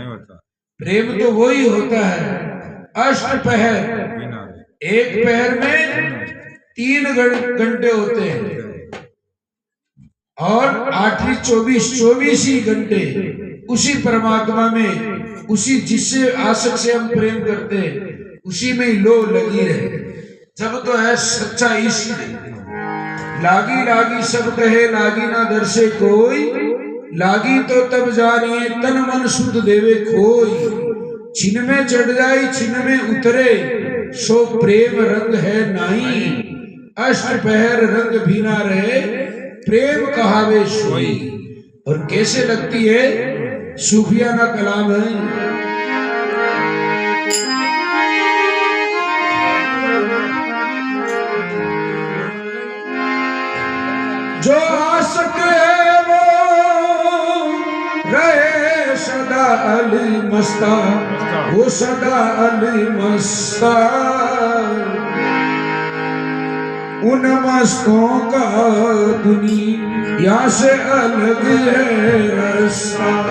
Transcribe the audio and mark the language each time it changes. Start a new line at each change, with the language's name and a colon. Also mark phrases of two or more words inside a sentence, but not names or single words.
Hindi: प्रेम तो वही होता है अष्टपहर, एक पहर में 3 घंटे होते हैं और आठवीं 24 ही घंटे उसी परमात्मा में, उसी जिससे आसक्त से हम प्रेम करते हैं उसी में ही लो लगी रहे। जब तो है सच्चा इश्क। लागी लागी सब कहे लागी ना दर से कोई, लागी तो तब जानिए तन मन शुद्ध देवे खोई। छिन में चढ़ जाई छिन में उतरे सो प्रेम रंग है नाही, अष्टपहर रंग भी ना रहे प्रेम कहावे सोई। और कैसे लगती है? सूफियाना कलाम है। जो आशिक है वो रहे सदा अली मस्ता, वो सदा अली मस्ता, उन मस्तों का दुनिया से अलग है रास्ता,